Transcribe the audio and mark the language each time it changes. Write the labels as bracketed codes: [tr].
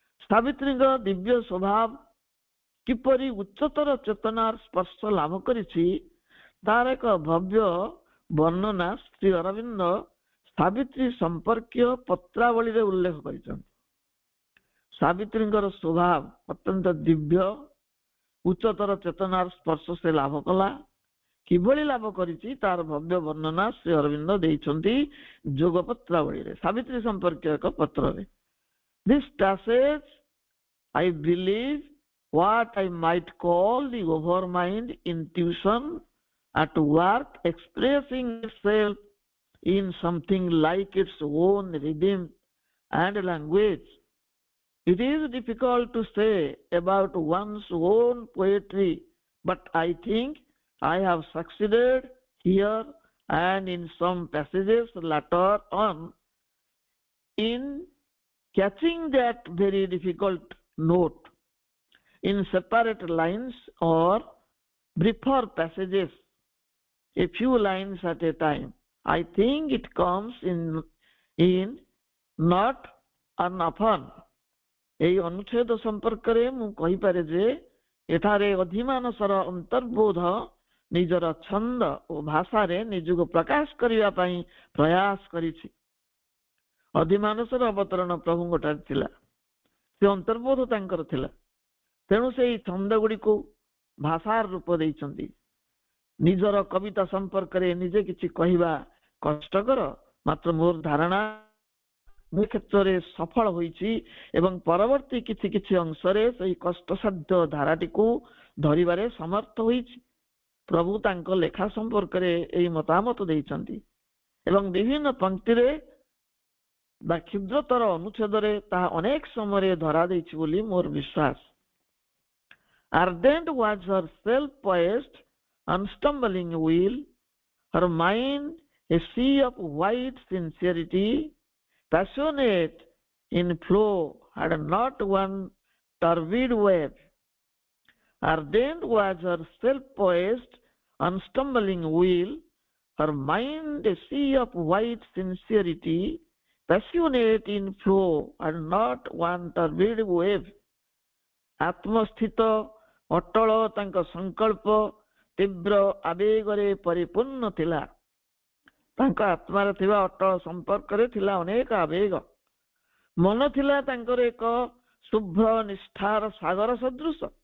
[or] ସାବିତ୍ରୀଙ୍କ ଦିବ୍ୟ ସ୍ୱଭାବ କିପରି ଉଚ୍ଚତର ଚେତନାର ସ୍ପର୍ଶ ଲାଭ କରିଛି ତାର ଏକ ଭବ୍ୟ ବର୍ଣ୍ଣନା ଶ୍ରୀ ଅରବିନ୍ଦ ସାବିତ୍ରୀ ସମ୍ପର୍କୀୟ ପତ୍ରାବଳୀରେ ଉଲ୍ଲେଖ କରିଛନ୍ତି। ସାବିତ୍ରୀଙ୍କର ସ୍ୱଭାବ ଅତ୍ୟନ୍ତ ଦିବ୍ୟ, ଉଚ୍ଚତର ଚେତନାର ସ୍ପର୍ଶ ସେ ଲାଭ କଲା। କିଭଳି ଲାଭ କରିଛି ତାର ଭବ୍ୟ ବର୍ଣ୍ଣନା ଶ୍ରୀ ଅରବିନ୍ଦ ଦେଇଛନ୍ତି ଯୋଗ ପତ୍ରାବଳୀରେ, ସାବିତ୍ରୀ ସମ୍ପର୍କୀୟ ଏକ ପତ୍ରରେ। [en] This passage, I believe, what I might call the overmind intuition at work, expressing itself in something like its own rhythm and language. It is difficult to say about one's own poetry, but I think I have succeeded here and in some passages later on in catching that very difficult note in separate lines or briefer passages, a few lines at a time. I think it comes in not often. [or] এই ଅନୁଚ୍ଛେଦ ସମ୍ପର୍କରେ ମୁଁ କହିପାରେ ଯେ ଏଠାରେ ଅଧିମାନସର ଅନ୍ତର୍ବୋଧ ନିଜର ଛନ୍ଦ ଓ ଭାଷାରେ ନିଜକୁ ପ୍ରକାଶ କରିବା ପାଇଁ ପ୍ରୟାସ କରିଛି। ଅଧିମାନସର ଅବତରଣ ପ୍ରଭୁଙ୍କ ଠାରେ ଥିଲା, ସେ ଅନ୍ତର୍ବୋଧ ତାଙ୍କର ଥିଲା। ତେଣୁ ସେଇ ଛନ୍ଦ ଗୁଡ଼ିକୁ ଭାଷାର ରୂପ ଦେଇଛନ୍ତି। ନିଜର କବିତା ସମ୍ପର୍କରେ ନିଜେ କିଛି କହିବା କଷ୍ଟକର, ମାତ୍ର ମୋର ଧାରଣା ମୁଁ କ୍ଷେତ୍ରରେ ସଫଳ ହୋଇଛି ଏବଂ ପରବର୍ତ୍ତୀ କିଛି କିଛି ଅଂଶରେ ସେହି କଷ୍ଟସାଧ୍ୟ ଧାରାଟିକୁ ଧରିବାରେ ସମର୍ଥ ହୋଇଛି। ପ୍ରଭୁ ତାଙ୍କ ଲେଖା ସମ୍ପର୍କରେ ଏହି ମତାମତ ଦେଇଛନ୍ତି ଏବଂ ବିଭିନ୍ନ ପଂକ୍ତିରେ ବା କ୍ଷୁଦ୍ରତର ଅନୁଚ୍ଛେଦରେ ତାହା ଅନେକ ସମୟରେ ଧରା ଦେଇଛି ବୋଲି ମୋର ବିଶ୍ୱାସ। [en] Ardent was her self-poised, unstumbling will, her mind a sea of white sincerity, passionate in flow, had not one turbid wave. Ardent was her self-poised, unstumbling will, her mind a sea of white sincerity, passionate in flow, and not one turbid wave. [or] ଆତ୍ମସ୍ଥିତ Atal ତାଙ୍କ ସଂକଳ୍ପ ତୀବ୍ର ଆବେଗରେ ପରିପୂର୍ଣ୍ଣ ଥିଲା। ତାଙ୍କ ଆତ୍ମାରେ ଥିବା ଅଟଳ ସମ୍ପର୍କରେ ଥିଲା ଅନେକ ଆବେଗ। ମନ ଥିଲା ତାଙ୍କର ଏକ ଶୁଭ୍ର ନିଷ୍ଠାର ସାଗର ସଦୃଶ।